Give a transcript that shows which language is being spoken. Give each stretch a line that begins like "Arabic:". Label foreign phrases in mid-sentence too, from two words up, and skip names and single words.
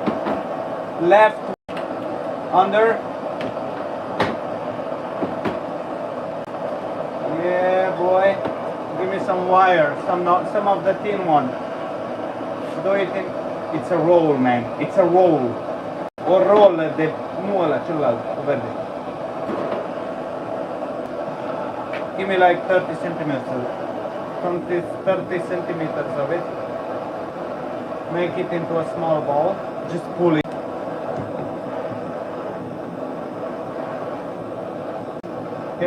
English: Left, under. Yeah, boy. Give me some wire, some of the thin one. Do it in. It's a roll, man. It's a roll.
Romanian: O roll de nu ăla celălalt, verde.
English: Give me like 30 centimeters. 30 centimeters of it. Make it into a small ball. Just pull it. Okay.